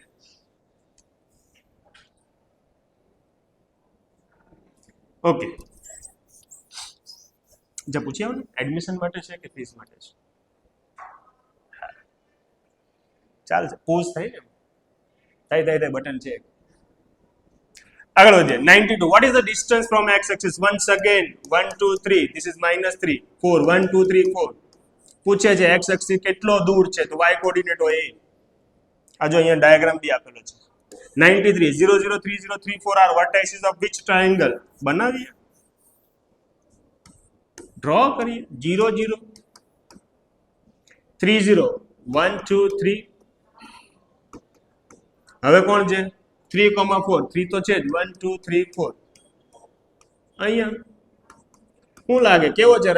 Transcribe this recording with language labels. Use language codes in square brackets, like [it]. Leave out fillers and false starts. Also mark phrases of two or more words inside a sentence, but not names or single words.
[gu] ઓકે, જે પૂછી આવો ને, એડમિશન માટે છે કે ફીસ માટે છે? ચાલશે, પોઝ થાય ને, થાય બટન છે. આગળ વધીએ. 92. [en] What is the distance from x axis? Once again 1 2 3, this is -3 4, 1 2 3 4. [gu] પૂછે છે x axis કેટલો દૂર છે, તો y કોર્ડિનેટ હોય એ. આ જો અહીંયા ડાયાગ્રામ બી આપેલો છે. 93. [en] 0 0 3 0 3 4 are vertices of which triangle? [gu] બનાવીએ, ડ્રો કરીએ. 0 0 3 0 1 2 3. હવે કોણ છે? 3, 4. 3 તો છે જ. 1 2 3 4. અહીંયા શું લાગે? કેવો છે?